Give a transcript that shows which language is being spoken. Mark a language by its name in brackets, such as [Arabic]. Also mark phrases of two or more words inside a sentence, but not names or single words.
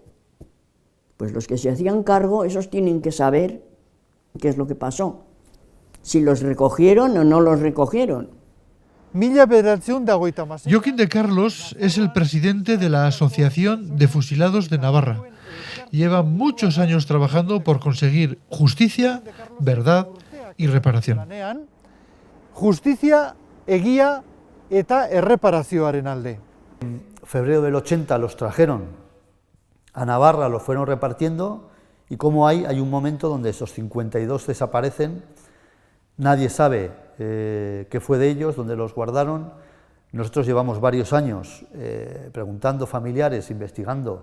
[Spanish] Pues los que se hacían cargo, esos tienen que saber qué es lo que pasó, si los recogieron o no los recogieron. 1986. Joaquín de Carlos es el presidente de la Asociación de Fusilados de Navarra. Lleva muchos años trabajando por conseguir justicia, verdad y reparación. [Basque] Justizia, egia eta erreparazioaren alde. [Spanish] En febrero del 80 los trajeron a Navarra, los fueron repartiendo, y como hay un momento donde esos 52 desaparecen, nadie sabe qué fue de ellos, dónde los guardaron. Nosotros llevamos varios años preguntando familiares, investigando.